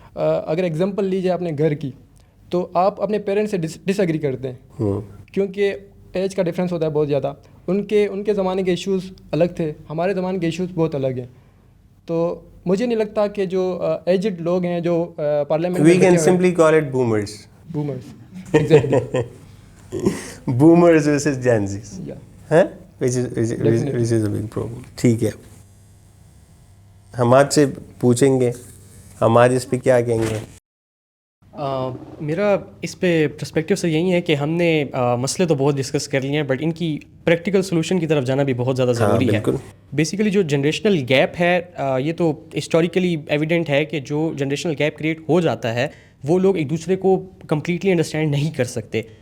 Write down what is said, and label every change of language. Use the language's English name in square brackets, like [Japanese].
[Urdu] اگر ایگزامپل لیجیے اپنے گھر کی, تو آپ اپنے پیرنٹس سے ڈس ایگری کرتے ہیں کیونکہ ایج کا ڈفرینس ہوتا ہے بہت زیادہ. ان کے زمانے کے ایشوز الگ تھے, ہمارے زمانے کے ایشوز بہت الگ ہیں. تو مجھے نہیں لگتا کہ جو ایجڈ لوگ ہیں جو parliament, [English] We can simply call it boomers. Exactly. Boomers versus Gen Zs, which is a big problem. [Urdu] ٹھیک ہے, ہم آج سے پوچھیں گے ہمارے اس پہ کیا کہیں گے. میرا اس پہ پرسپیکٹیو سے یہی ہے کہ ہم نے مسئلے تو بہت ڈسکس کر لیے ہیں, بٹ ان کی پریکٹیکل سولوشن کی طرف جانا بھی بہت زیادہ ضروری ہے. بیسیکلی جو جنریشنل گیپ ہے, یہ تو ہسٹوریکلی ایویڈنٹ ہے کہ جو جنریشنل گیپ کریٹ ہو جاتا ہے وہ لوگ ایک دوسرے کو کمپلیٹلی انڈرسٹینڈ نہیں کر سکتے.